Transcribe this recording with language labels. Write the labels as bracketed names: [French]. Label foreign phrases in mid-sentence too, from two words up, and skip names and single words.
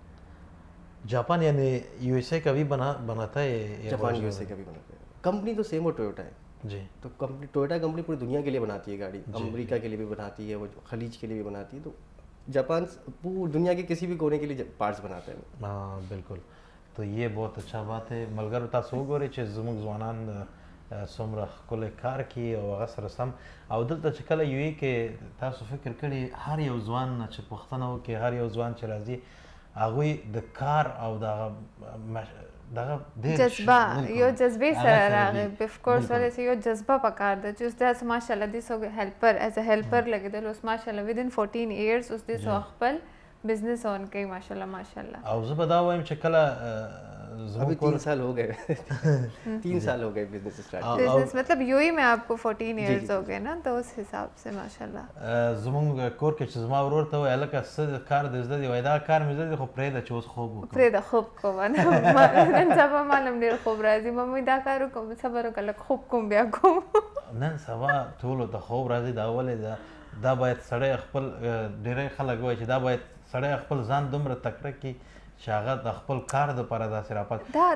[Urdu] جاپان یعنی یو ایس اے کا بھی بناتا ہے؟ جاپان یو ایس اے کا بھی بناتا ہے. کمپنی تو سیم ہو, ٹویوٹا ہے. جی. تو ٹویوٹا کمپنی پوری دنیا کے لیے بناتی ہے گاڑی, امریکہ کے لیے بھی بناتی ہے, وہ خلیج کے لیے بھی بناتی ہے. تو جاپان پوری دنیا کے کسی بھی کونے کے لیے پارٹس بناتے ہیں. ہاں بالکل. تو یہ بہت اچھا بات ہے. [Pashto] ملګرو تاسو وګورئ چې زموږ ځوانان څومره ښکلی کار کوي او هغه سره سم. او دلته چې کله یو کې تاسو فکر کړی هر یو ځوان چې پوښتنه وکړي, هر یو ځوان چې راځي هغوی د کار او دغه جذبه یو جذبې سره راغی. [English] of course [Pashto] ولې چې یو جذبه پکار ده چې اوس داسې ماشاءالله دې سو هیلپر [English] as a helper [Pashto] لګېدل, اوس ماشاءالله [English] within 14 years [Pashto] اوس دې سو خپل [English] business own [Pashto] کوي ماشاءالله ماشاءالله. او زه به دا وایم چې کله [Urdu] ابھی 3 سال ہو گئے 3 سال ہو گئے [English] business start. [Urdu] بزنس مطلب یو ہی میں آپ کو 14 ایئرز ہو گئے نا, تو اس حساب سے ماشاءاللہ. [Pashto] زموږ کور کې چې زما ورور ته وایي هلکه څه کار دې زده دي, وایي دا کار مې زده دي, خو پرېږده چې اوس خوب وکړم. پرېږده خوب کوم, نن سبا معلوم ډېر خوب راځي, ممي دا کار وکړم, صبر وکړه لږ خوب کوم بیا کوم. نن سبا ټولو ته خوب راځي. دا ولې دا باید سړی خپل, ډېری خلک وایي چې دا باید سړی خپل ځان دومره تکړه کړي چې هغه د خپل کار دپاره داسې راپات.